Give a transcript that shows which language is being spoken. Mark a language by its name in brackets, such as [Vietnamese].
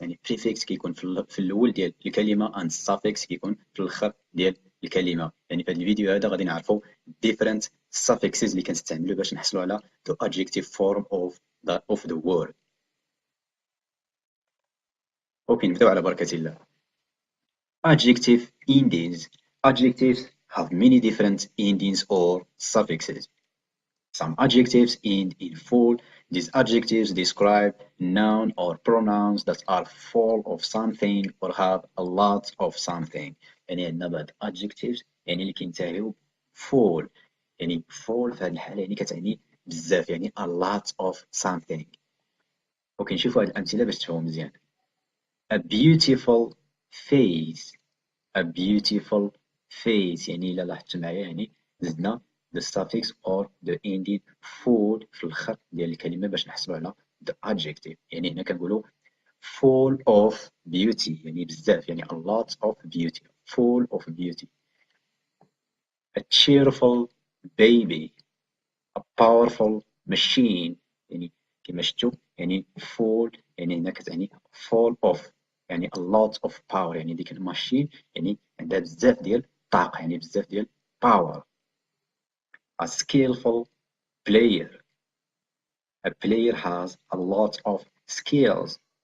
[Arabic] يعني prefix كيكون في الاول ديال الكلمة [English] and suffix [Arabic] كيكون في الاخر ديال الكلمة. يعني في هذا الفيديو هذا غادي نعرفوا [English] different suffixes [Arabic] اللي كنستعملوا باش نحصلوا على [English] the adjective form of the word. [Arabic] اوكي، نبداو على بركة الله. [English] Adjective endings. Adjectives have many different endings or suffixes. Some adjectives end in full. These adjectives describe noun or pronouns that are full of something or have a lot of something. [Arabic] يعني عندنا بعض adjectives يعني اللي كينتهيو full. يعني full في هذه الحالة يعني كتعني بزاف، يعني [English] a lot of something. [Arabic] اوكي، نشوفوا هاد الأمثلة باش تفهموا مزيان. [English] A beautiful face. A beautiful face [Arabic] يعني إلا لاحظتوا معايا يعني زدنا [English] the suffix or the ending full [Arabic] في الآخر ديال الكلمة باش نحصلوا على [English] the adjective. يعني هنا كنقولوا full of beauty [Arabic] يعني بزاف، يعني [English] a lot of beauty. full of beauty. A cheerful baby. A powerful machine [Arabic] يعني كما شفتوا يعني [English] full [Arabic] يعني هنا كتعني [English] full of يعني a lot of power. [Arabic] يعني ديك الماشين يعني عندها بزاف ديال الطاقة، يعني بزاف ديال power. [English] A skillful player. A player has a lot of skills.